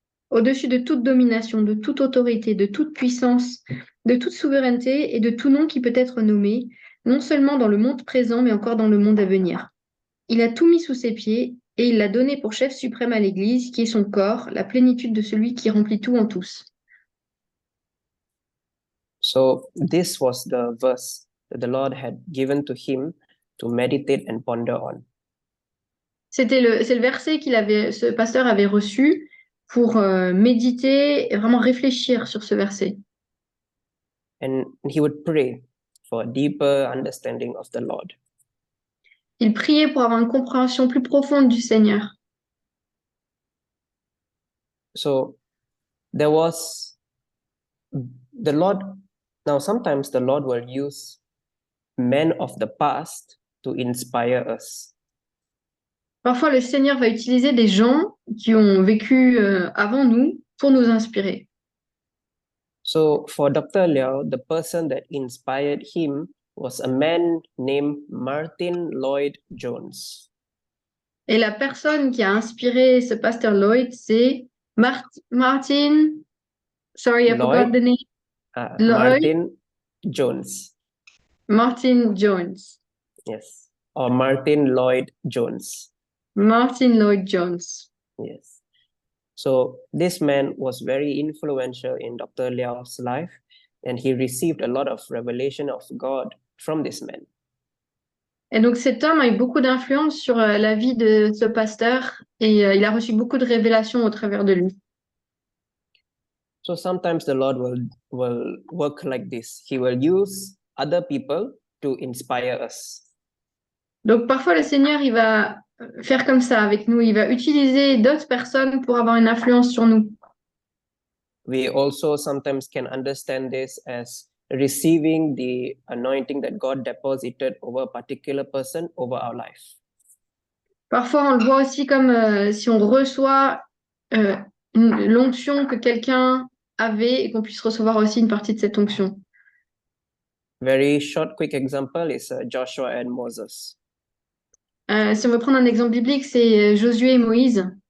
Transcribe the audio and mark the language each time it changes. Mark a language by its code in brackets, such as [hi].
[fr] Au-dessus de toute domination, de toute autorité, de toute puissance, de toute souveraineté et de tout nom qui peut être nommé, non seulement dans le monde présent, mais encore dans le monde à venir. Il a tout mis sous ses pieds et il l'a donné pour chef suprême à l'Église, qui est son corps, la plénitude de celui qui remplit tout en tous. [en] So this was the verse that the Lord had given to him to meditate and ponder on. [fr] C'est le verset ce pasteur avait reçu pour méditer et vraiment réfléchir sur ce verset. [en] And he would pray for a deeper understanding of the Lord. [fr] Il priait pour avoir une compréhension plus profonde du Seigneur. [en] So there was the Lord. Now, sometimes the Lord will use men of the past to inspire us. [fr] Parfois, le Seigneur va utiliser des gens qui ont vécu avant nous pour nous inspirer. [en] So for Dr. Liao, the person that inspired him was a man named Martin Lloyd-Jones. [fr] Et la personne qui a inspiré ce pasteur Lloyd, c'est Martin. [en] Sorry, I forgot the name. Martin Jones. Martin Jones. Yes. Or Martin Lloyd Jones. Martin Lloyd Jones. Yes. So this man was very influential in Dr. Liao's life, and he received a lot of revelation of God from this man. [fr] Et donc cet homme a eu beaucoup d'influence sur la vie de ce pasteur et il a reçu beaucoup de révélations au travers de lui. [en] So sometimes the Lord will work like this. He will use other people to inspire us. [fr] Donc parfois le Seigneur il va faire comme ça avec nous, il va utiliser d'autres personnes pour avoir une influence sur nous. [en] We also sometimes can understand this as receiving the anointing that God deposited over a particular person over our life. [fr] Parfois on le voit aussi comme si on reçoit l'onction que quelqu'un avait et qu'on puisse recevoir aussi une partie de cette onction. [en] Very short, quick example is Joshua and Moses. [fr] Si on veut prendre un exemple biblique, c'est Josué et Moïse.